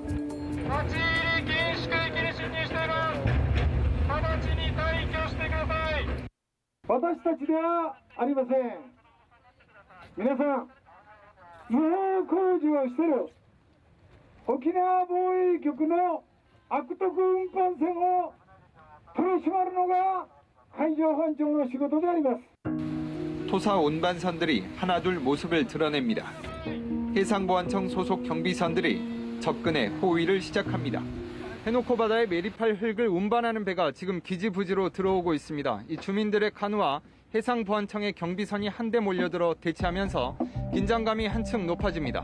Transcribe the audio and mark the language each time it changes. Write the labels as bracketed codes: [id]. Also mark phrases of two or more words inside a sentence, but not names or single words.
[ja] 오키나와 보호局の 悪徳運搬船を取り締まるのが海上保安庁の仕事であります。 [ko] 토사 운반선들이 하나둘 모습을 드러냅니다. 해상보안청 소속 경비선들이 접근해 호위를 시작합니다. 해노코 바다에 매립할 흙을 운반하는 배가 지금 기지 부지로 들어오고 있습니다. 이 주민들의 카누와 해상보안청의 경비선이 한데 몰려들어 대치하면서 긴장감이 한층 높아집니다.